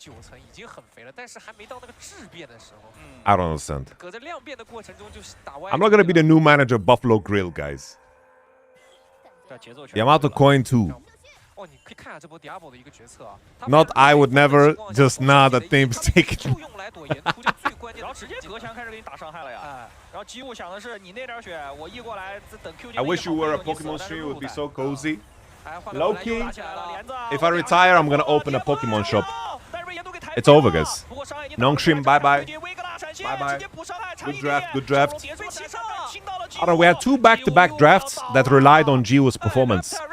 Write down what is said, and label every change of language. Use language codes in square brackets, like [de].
[zh] 9层已经很肥了，但是还没到那个质变的时候。 [en] I don't understand. [zh] 搁在量变的过程中就是打歪。 [en] I'm not gonna be the new manager of Buffalo Grill, guys. Yamato coin 2. [zh] 哦，你可以看下这波 Diablo 的一个决策啊。 [en] Not I would never, just nah, that name's taken. [zh] 就用来躲沿途就最关键，然后直接隔墙开始给你打伤害了呀。然后机务想的是你那点血，我一过来等 Q。 [en] I wish you were a Pokemon streamer, it would be so cozy. Low-key, if I retire, I'm gonna open a Pokemon shop. It's over, guys. Nongshim, bye-bye. Bye-bye. Good draft, good draft. I don't know, we had 2 back-to-back drafts that relied on Jiwoo's performance.